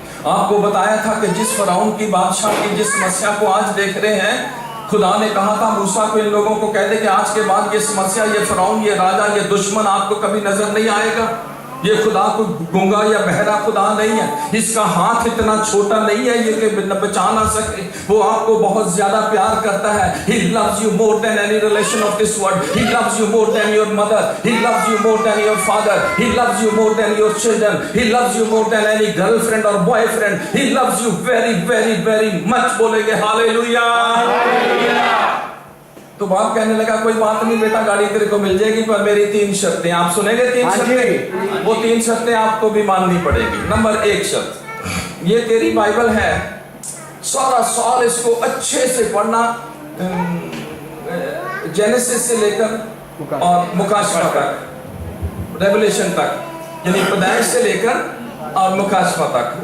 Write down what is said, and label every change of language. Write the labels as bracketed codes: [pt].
[hi] आपको बताया था कि जिस फराउन की बादशाह की जिस समस्या को आज देख रहे हैं, खुदा ने कहा था मूसा को इन लोगों को कह दे कि आज के बाद ये समस्या, ये फराउन, ये राजा, ये दुश्मन आपको कभी नजर नहीं आएगा। ये खुदा को गूंगा या बहरा खुदा नहीं है, इसका हाथ इतना छोटा नहीं है ये कि बचा ना सके। वो आपको बहुत ज्यादा प्यार करता है। [en] He loves you more than any relation of this world. He loves you more than your mother. He loves you more than your father. He loves you more than your children. He loves you more than any girlfriend or boyfriend. He loves you very very very much। [hi] बोलेंगे hallelujah. तो बाप कहने लगा कोई बात नहीं बेटा, गाड़ी तेरे को मिल जाएगी, पर मेरी 3 शर्तें। आप सुनेंगे 3 शर्तें? वो 3 शर्तें आपको भी माननी पड़ेगी। नंबर 1 शर्त, ये तेरी बाइबल है, सारा साल इसको अच्छे से पढ़ना, जेनेसिस से लेकर और मुकाशफा तक, रेवलेशन तक, यानी पैदाइश से लेकर और मुकाशफा तक।